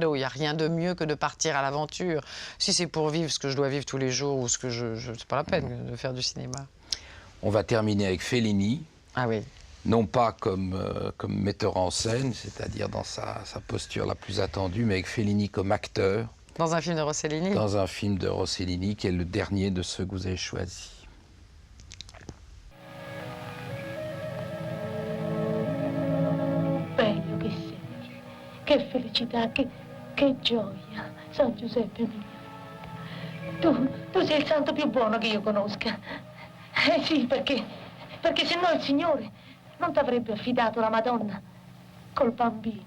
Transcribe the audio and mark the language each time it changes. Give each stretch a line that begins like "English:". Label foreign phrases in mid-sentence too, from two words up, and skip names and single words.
French: Il n'y a rien de mieux que de partir à l'aventure. Si c'est pour vivre ce que je dois vivre tous les jours ou ce que c'est pas la peine de faire du cinéma. On va terminer avec Fellini. Ah oui. Non pas comme metteur en scène, c'est-à-dire dans sa posture la plus attendue, mais avec Fellini comme acteur. Dans un film de Rossellini. Dans un film de Rossellini, qui est le dernier de ceux que vous avez choisis.
Italian: Bello che sei, che felicità, che gioia, San Giuseppe mio. Tu sei il santo più buono che io conosca. Sì, perché se no il Signore non ti avrebbe affidato la Madonna col bambino.